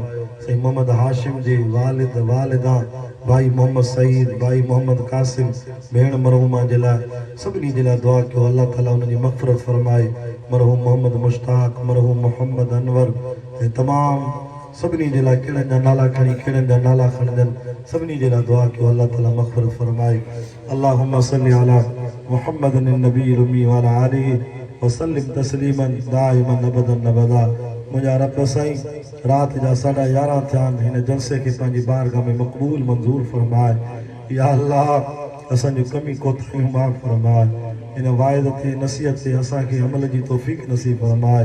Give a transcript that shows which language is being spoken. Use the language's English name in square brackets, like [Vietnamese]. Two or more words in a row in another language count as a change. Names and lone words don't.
[Sindhi] साईं मोहम्मद हाशिम जे वालिद वालिदा भाई मोहम्मद सईद भाई मोहम्मद कासिम भेण मरहूमा जे लाइ सभिनी जे लाइ दुआ कयो [Arabic] الله تعالى [Sindhi] उनजी मग़फ़िरत फरमाए। मरहूम मोहम्मद मुश्ताक मरहूम मोहम्मद अनवर ऐं तमामु सभिनी जे लाइ कहिड़नि जा नाला खणी कहिड़नि जा नाला खणजनि सभिनी जे लाइ दुआ कयो [Arabic] الله تعالى [Sindhi] मग़फ़िरत फरमाए। [Arabic] اللهم صل على محمد النبي الأمي وعلى آله وسلم تسليما دائما أبدا أبدا. [Sindhi] मुंहिंजा रब साईं राति जा 11:30 थिया आहिनि हिन जलसे खे पंहिंजी बारगाह में मक़बूल मंज़ूर फरमाए। या अल्लाह असांजूं कमी कोताहियूं माफ़ फरमाए। हिन वाइद ते नसीहत ते असांखे अमल जी तौफ़ीक़ नसीब फरमाए।